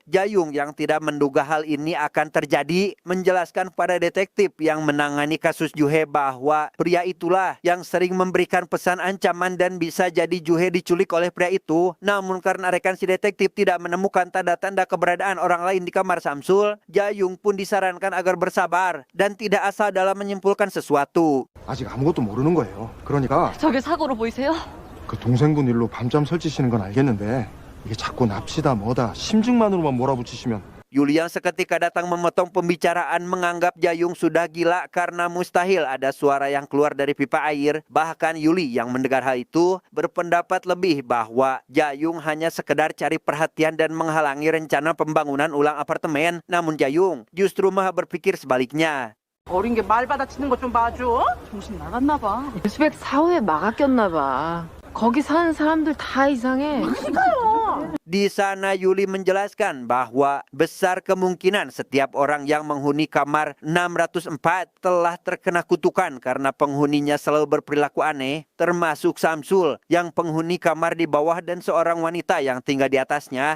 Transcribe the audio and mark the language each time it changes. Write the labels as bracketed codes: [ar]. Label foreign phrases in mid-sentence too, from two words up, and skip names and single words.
[id] Jayung yang tidak menduga hal ini akan terjadi menjelaskan pada detektif yang menangani kasus Juhe bahwa pria itulah yang sering memberikan pesan ancaman dan bisa jadi Juhe diculik oleh pria itu. Namun karena rekan si detektif tidak menemukan tanda-tanda keberadaan orang lain di kamar Samsul, Jayung pun disarankan agar bersabar dan tidak asal dalam menyimpulkan sesuatu. [ko] 아직 아무것도 모르는 거예요. 그러니까 저게 사고로 보이세요? 그 동생분 일로 밤잠 설치시는 건 알겠는데 이게 자꾸 납치다 뭐다 심증만으로만 몰아붙이시면 [id] Yuli yang seketika datang memotong pembicaraan menganggap Jayung sudah gila karena mustahil ada suara yang keluar dari pipa air. Bahkan Yuli yang mendengar hal itu berpendapat lebih bahwa Jayung hanya sekedar cari perhatian dan menghalangi rencana pembangunan ulang apartemen. Namun Jayung justru malah berpikir sebaliknya. [ko] 어린 게 말 받아치는 거 좀 봐줘. 정신 나갔나 봐. 유스백 사후에 막았겼나 봐. 거기 사는 사람들 다 이상해. [id] Di sana Yuli menjelaskan bahwa besar kemungkinan setiap orang yang menghuni kamar 604 telah terkena kutukan karena penghuninya selalu berperilaku aneh, termasuk Samsul yang penghuni kamar di bawah dan seorang wanita yang tinggal di atasnya.